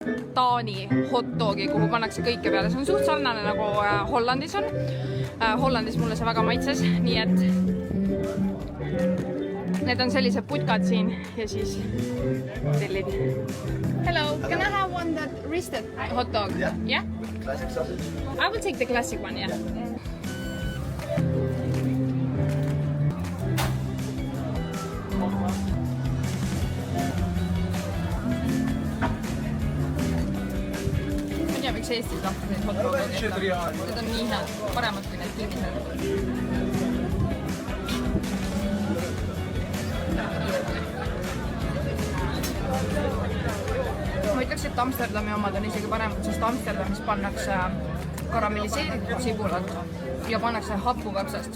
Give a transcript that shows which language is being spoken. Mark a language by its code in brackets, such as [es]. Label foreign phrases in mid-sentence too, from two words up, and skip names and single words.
[et] Taani hotdogi, kuhu pannakse kõike peale. See on suht sarnane nagu Hollandis on. Hollandis mulle see väga maitses, nii et need on sellised putkad siin ja siis tellid. [en] Hello, can I have one that roasted hot dog? Yeah? Classic sausage? I will take the classic one, yeah. [et] Ma ei tea, miks Eestis lahti neid hot dog'e tehta. Need on nii head, paremad kui need kinnised. Ma ütleks, et Amsterdami omad on isegi paremad, sest Amsterdamis pannakse karamelliseeritud sibulat ja pannakse hapukapsast.